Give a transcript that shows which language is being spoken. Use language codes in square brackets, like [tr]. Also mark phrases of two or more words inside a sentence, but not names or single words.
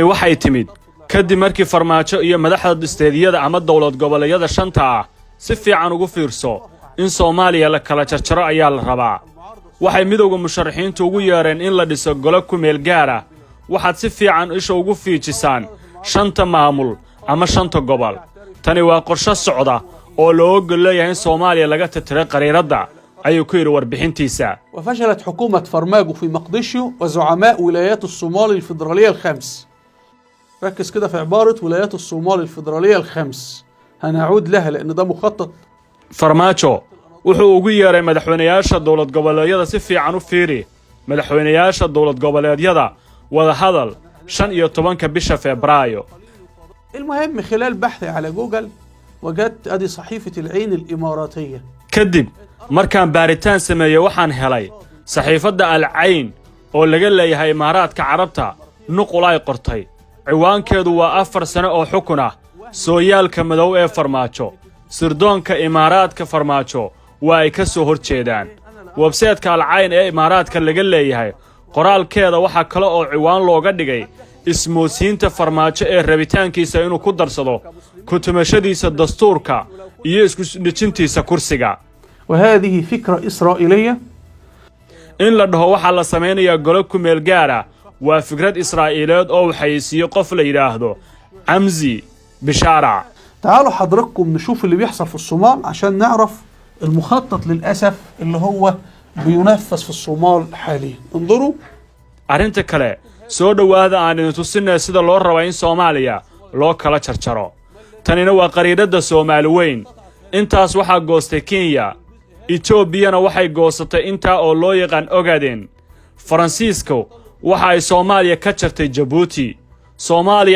[so] waxay timid kadib markii Farmaajo iyo madaxda isteediyada ama dawlad goboleedyada shanta ah si fiican ugu fiirso in Soomaaliya la kala jarjaro ayaa la rabaa waxay midowga musharaxiintu ugu yeereen in la dhiso golo ku meel gaar ah waxaad si fiican isha ugu fiijisaan shanta maamul ama shanta gobol tani waa qorshe socda oo loo ogol leeyahay in Soomaaliya laga tirtiray qariirada ayuu ku yiri warbixintiisa [ar] وفشلت حكومة فرماجو في مقدشيو وزعماء ولايات الصومال الفيدرالية الخمس ركز كده في عبارة ولايات الصومال الفيدرالية الخمس هنعود لها لأن ده مخطط [so] Farmaajo wuxuu ugu yeeray madaxweynayaasha dawlad goboleedyada si fiican u fiiri madaxweynayaasha dawlad goboleedyada wada hadal 15 bisha Febraayo [ar] المهم خلال بحثي على جوجل وجدت ادي صحيفة العين الإماراتية [so] kadib markaan baaritaan sameeyay waxaan helay saxiifada Al-Ayn oo laga leeyahay Imaaraadka Carabta nuqul ay qortay ciwaankeedu waa 4 sano oo xukun ah sooyaalka madow ee Farmaajo sirdoonka Imaaraadka Farmaajo waa ay ka soo horjeedaan website-ka Al-Ayn ee Imaaraadka laga leeyahay qoraalkeeda waxa kale oo ciwaan looga dhigay ismoosiinta Farmaajo ee rabitaankiisa inuu ku darsado kutumashadiisa dastuurka iyo isku dhijintiisa kursiga [ar] وهذه فكرة إسرائيلية [so] in la dhaho waxa la sameeyaa golo ku meel gaar ah waa fikrad Israa'iileed oo waxaysiyo qof la yiraahdo Amzi Bishara [ar] تعالوا حضراتكم نشوف اللي بيحصل في الصومال عشان نعرف المخطط للأسف اللي هو بينفذ في الصومال حاليا انظروا [so] arinta kale soo dhawaada aan tusinay sida loo rabo in Soomaaliya loo kala jarjaro tanina waa qariirada Soomaali weyn intaas waxa goostay Kenya Ethiopia waxay goostay inta oo loo yaqaan Ogaden Francisco waxa ay Soomaaliya ka jartay Djibouti Soomaaliya